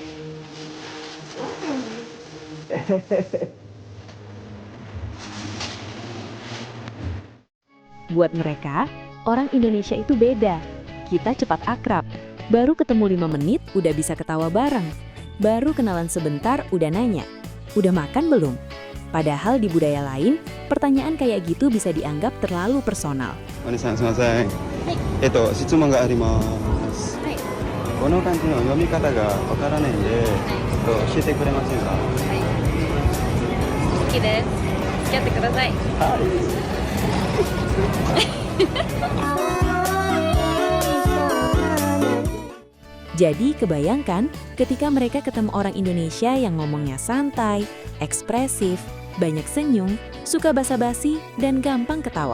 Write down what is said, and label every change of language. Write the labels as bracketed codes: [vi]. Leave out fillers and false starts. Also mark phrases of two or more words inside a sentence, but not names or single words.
[id] Buat mereka, orang Indonesia itu beda. Kita cepat akrab. Baru ketemu 5 menit, udah bisa ketawa bareng. Baru kenalan sebentar, udah nanya, udah makan belum? Padahal di budaya lain, pertanyaan kayak gitu bisa dianggap terlalu personal. [ja] お兄さん、すみません。質問があります. この漢字の読み方が分からないんで、教えてくれませんか? 好きです. 好き合ってください. [id] Jadi kebayangkan ketika mereka ketemu orang Indonesia yang ngomongnya santai, ekspresif, banyak senyum, suka basa-basi, dan gampang ketawa.